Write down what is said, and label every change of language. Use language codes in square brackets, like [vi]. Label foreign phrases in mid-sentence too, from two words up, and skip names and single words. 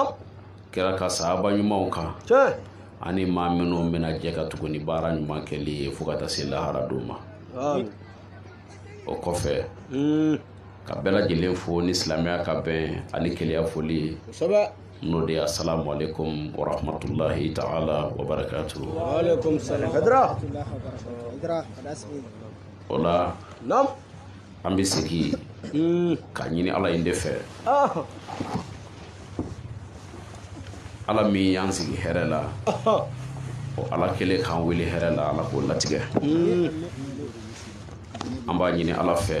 [bm] kira ka sahaba ɲumanw kan cɛ ani maa minnu bɛna jɛ ka tugu ni baara ɲuman kɛli ye fo ka taa se lahara don ma amin o kɔfɛ ka bɛɛ lajɛlen fo ni silamɛya ka bɛn ani keleya foli ye sɛbɛ n'o de ye [ar] السلام عليكم ورحمة الله تعالى وبركاته وعليكم السلام kadra [bm] o la naam an bɛ segin ka ɲini ala in de fɛ ala min y'an sigi hɛrɛ la o ala kelen k'an wele hɛrɛ la ala k'o latigɛ an b'a ɲini ala fɛ